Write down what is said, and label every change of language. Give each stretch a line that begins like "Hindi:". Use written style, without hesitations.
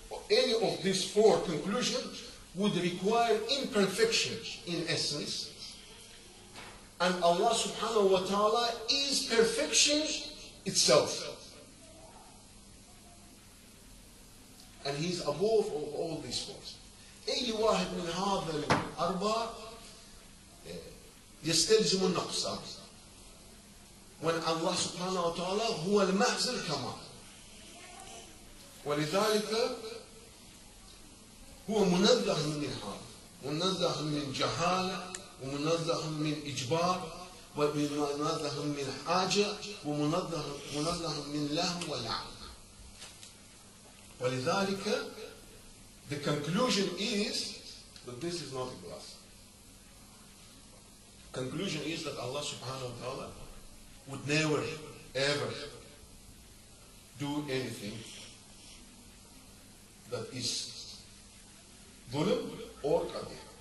English: Any of these four conclusions would require imperfection in essence. And Allah subhanahu wa ta'ala is perfection itself. And He is above all these fours.
Arabic: أي واحد من هذا الأربعة يستلزم النقصان.
English: When
Arabic: Allah subhanahu wa ta'ala هو المحض الكمال. ولذلك هو منزه من هذا، منزه من جهالة، ومنزه من إجبار، ومنزه من حاجة، ومنزه من لهو ولعب. ولذلك
English: the conclusion is that this is not a glass. Conclusion is that Allah subhanahu wa ta'ala would never ever do anything that is dhulm or qadih.